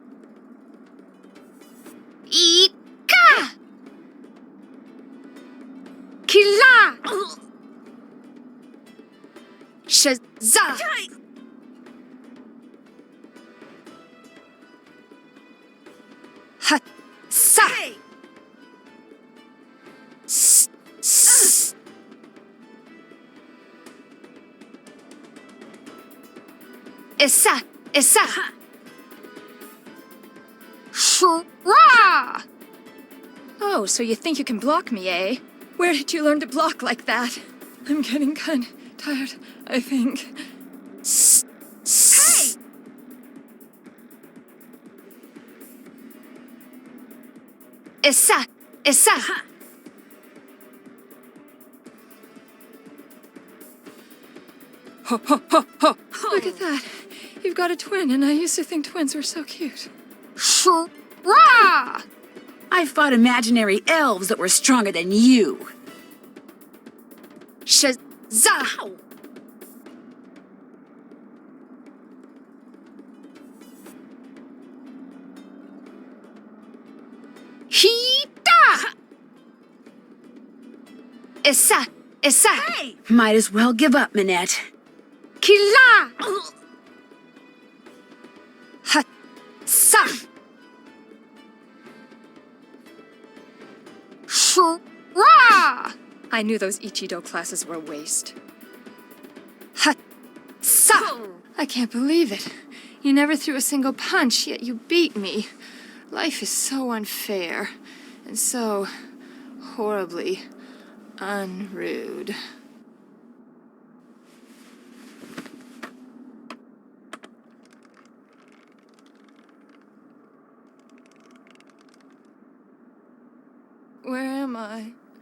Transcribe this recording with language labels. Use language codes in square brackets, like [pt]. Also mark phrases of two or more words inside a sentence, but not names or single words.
[en] Ika! Kila! Shazza! Ha! Sa! S! S! Issa! Issa! Shra! Oh, so you think you can block me, eh? Where did you learn to block like that? I'm getting kind of tired, I think. S! S! Hey! Issa! Issa! Ho, ho, ho, ho! Look at that. You've got a twin, and I used to think twins were so cute. Shra! I fought imaginary elves that were stronger than you. Shazah! Hita! Issa! Issa! Hey! Might as well give up, Minette. Kila! Ha! Sa! Shra! I knew those Ichido classes were a waste. Ha! Sa! I can't believe it. You never threw a single punch, yet you beat me. Life is so unfair, and so horribly unrude. Where am I?